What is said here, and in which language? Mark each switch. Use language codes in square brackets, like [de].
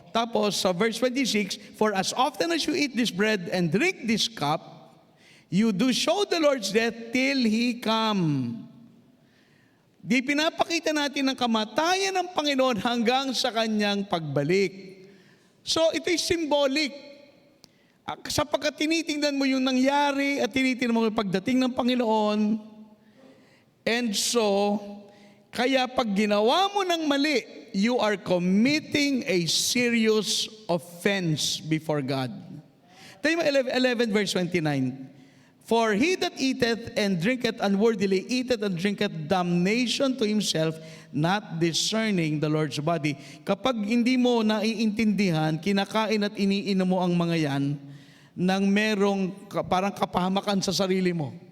[tl] Tapos sa [en] verse 26, for as often as you eat this bread and drink this cup, you do show the Lord's death till He come. [tl] Di pinapakita natin ang kamatayan ng Panginoon hanggang sa Kanyang pagbalik. So ito'y symbolic. Sapagkat tinitingnan mo yung nangyari at tinitingnan mo yung pagdating ng Panginoon. [en] And so, [tl] kaya pag ginawa mo ng mali, [en] you are committing a serious offense before God. [tl] Tayo mo 11 verse 29. [en] For he that eateth and drinketh unworthily, eateth and drinketh damnation to himself, not discerning the Lord's body. [tl] Kapag hindi mo naiintindihan, kinakain at iniinom mo ang mga yan, nang merong parang kapahamakan sa sarili mo.